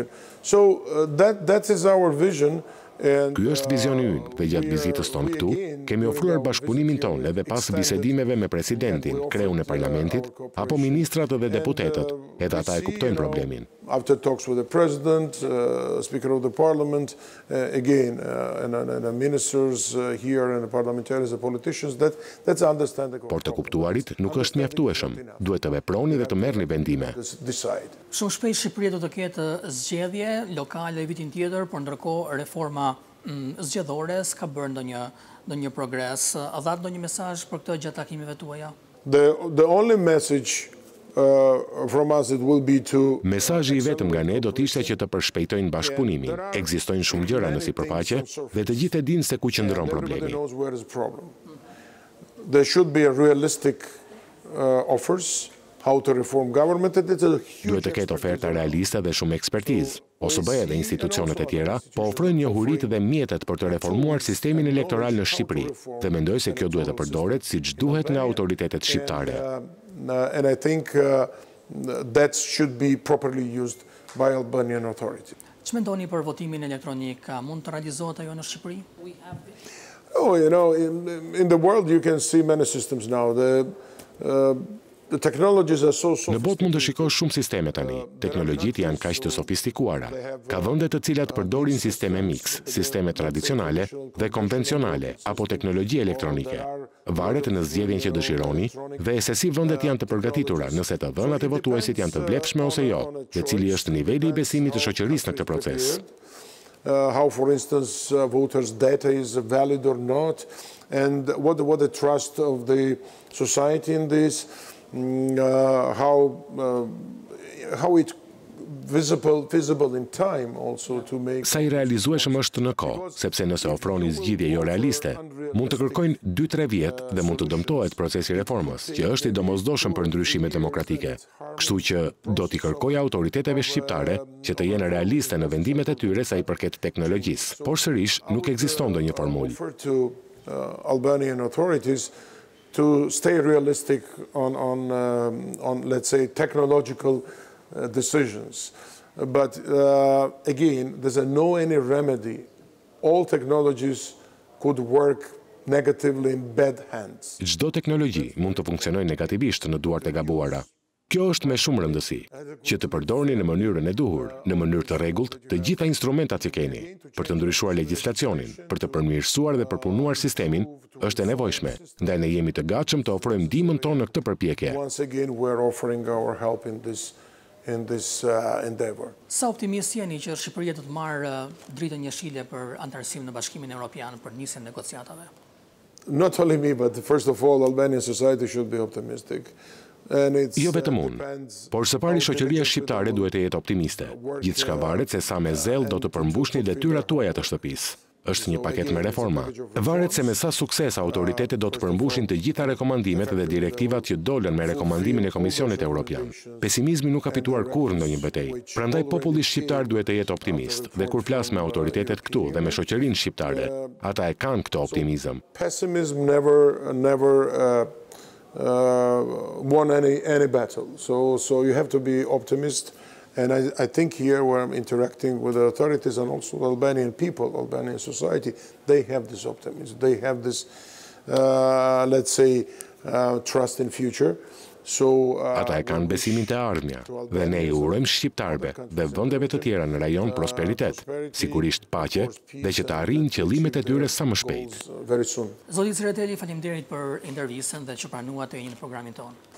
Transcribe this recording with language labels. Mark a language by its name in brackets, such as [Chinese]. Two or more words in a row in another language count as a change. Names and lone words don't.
[English] So that is our vision. [Albanian] Ky është vizioni ynë dhe gjatë vizitës tonë këtu, kemi ofruar bashkëpunimin tonë edhe pas bisedimeve me presidentin, Kreun e parlamentit, apo ministrat dhe deputetët, edhe ata e kuptojnë problemin. [English] After talks with the president, speaker of the parliament, again, and the ministers here and the parliamentaries, the politicians, that's understandable. [Albanian] Por të kuptuarit nuk është mjaftueshëm. Duhet të veproni dhe të merrni vendime. Shumë shpejt Shqipëria do të ketë zgjedhje lokale vitin tjetër, por ndërkohë reforma zgjedhore s'ka bërë ndonjë progres. A dha ndonjë mesazh për këtë gjatë takimeve tuaja? [English] The only message from us it will be to [Albanian] Mesazhi i vetëm nga ne do të ishte që të përshpejtojnë bashkëpunimin. Ekzistojnë shumë gjëra në sipërfaqe dhe të gjithë e dinë se ku qëndron problemi. [English] There should be realistic offers how to reform government. [Albanian] Duhet të ketë oferta realiste dhe shumë ekspertizë. OSBE dhe institucionet e tjera po ofrojnë njohuritë dhe mjetet për të reformuar sistemin elektoral në Shqipëri dhe mendoj se kjo duhet të përdoret siç duhet nga autoritetet shqiptare. [English] And I think that should be properly used by Albanian authority. [Albanian] Ç'mendoni për votimin elektronik? Mund të realizohet ajo në Shqipëri? [English] Oh, you know, in the world you can see many systems now. The technologies are so [Albanian] Në botë mund të shikosh shumë sisteme tani. Teknologjitë janë kaq të sofistikuara. Ka vende të cilat përdorin sisteme mix, sisteme tradicionale dhe konvencionale apo teknologji elektronike. Varet në zgjedhjen që dëshironi dhe se si vendet janë të përgatitura, nëse të dhënat e votuesit janë të vlefshme ose jo, dhe cili është niveli i besimit të shoqërisë në këtë proces. [English] How, for instance, voters' data is valid or not, and what the trust of the society in this. How it visible in time also to make. [Albanian] Sa i realizueshëm është në kohë, sepse nëse ofroni zgjidhje jo realiste, mund të kërkojnë 2-3 vjet dhe mund të dëmtohet procesi i reformës, që është i domosdoshëm për ndryshime demokratike. Kështu që do t'i kërkoj autoriteteve shqiptare që të jenë realiste në vendimet e tyre sa i përket teknologjisë, por sërish nuk ekziston ndonjë formulë. [English] Albanian authorities to stay realistic on let's say technological decisions, but again there's no any remedy. All technologies could work negatively in bad hands. [Albanian] Çdo teknologji mund të funksionojë negativisht në duart e gabuara. Kjo është me shumë rëndësi, që të përdorni në mënyrën e duhur, në mënyrë të rregullt, të gjitha instrumentat që keni, për të ndryshuar legjislacionin, për të përmirësuar dhe përpunuar sistemin, është e nevojshme, ndaj ne jemi të gatshëm të ofrojmë ndihmën tonë në këtë përpjekje. [English] Once again, we're offering our help in this endeavor. [Albanian] Sa optimist jeni që Shqipëria do të marrë dritën jeshile për antarësim në Bashkimin Evropian për nisjen e negociatave? [English] Not only me, but first of all, Albanian society should be optimistic. [Albanian] Jo vetëm unë, por së pari shoqëria shqiptare duhet të jetë optimiste. Gjithçka varet se sa me zell do të përmbushni detyrat tuaja të shtëpisë. është një paketë me reforma. Varet se me sa sukses autoritetet do të përmbushin të gjitha rekomandimet dhe direktivat që dolën me rekomandimin e Komisionit Evropian. Pesimizmi nuk ka fituar kurrë ndonjë betejë. Prandaj populli shqiptar duhet të jetë optimist dhe kur flas me autoritetet këtu dhe me shoqërinë shqiptare, ata e kanë këtë optimizëm. [English] Pessimism never won any battle. So you have to be optimist. And I think here where I'm interacting with the authorities and also the Albanian people, Albanian society, they have this optimism. They have this, let's say, trust in future. [Albanian] Ata e kanë besimin të ardhmja dhe ne i urojmë shqiptarëve dhe vendeve të tjera në rajon prosperitet, sigurisht paqe dhe që të arrijnë qëllimet e tyre sa më shpejt. Zoti Tsereteli, faleminderit për intervistën dhe që pranuat të jeni në programin tonë.